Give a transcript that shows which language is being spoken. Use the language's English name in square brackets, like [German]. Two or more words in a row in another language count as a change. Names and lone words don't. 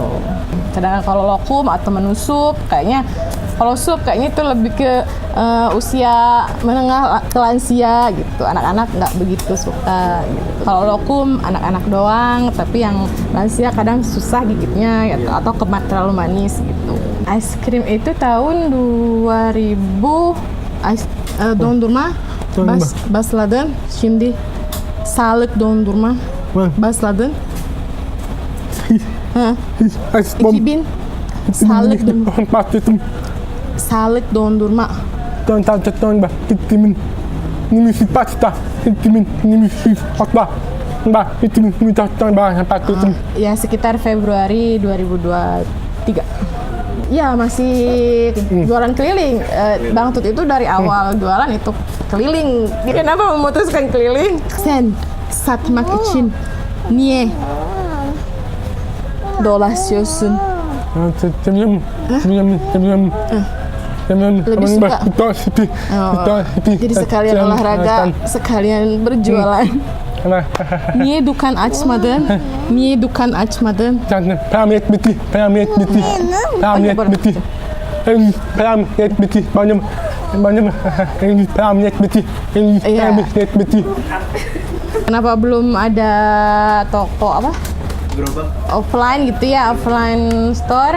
[Indonesian] Sedangkan kalau lokum atau menu sup, kalau sup kayaknya itu lebih ke usia menengah ke lansia gitu. Anak-anak nggak begitu suka gitu. Kalau lokum anak-anak doang, tapi yang lansia kadang susah gigitnya gitu, atau terlalu manis gitu. [English] Ice cream [Indonesian] itu tahun [Turkish] 2000 dondurma başladın. Şimdi sağlık dondurma başladın. Ha. 2000 sağlık dondurma. [Indonesian] Ya sekitar Februari 2023. Ya masih jualan keliling. Bang Tut itu dari awal jualan itu keliling. Dia kenapa memutuskan keliling? [Turkish] Sen satmak için niye dolaşıyorsun? [Indonesian] Lebih suka. Jadi sekalian olahraga, sekalian berjualan. [Turkish] Niye dükkan açmadın? Niye dükkan açmadın? Param yetmedi. [Indonesian] Kenapa belum ada toko apa? Offline gitu ya, [English] offline store.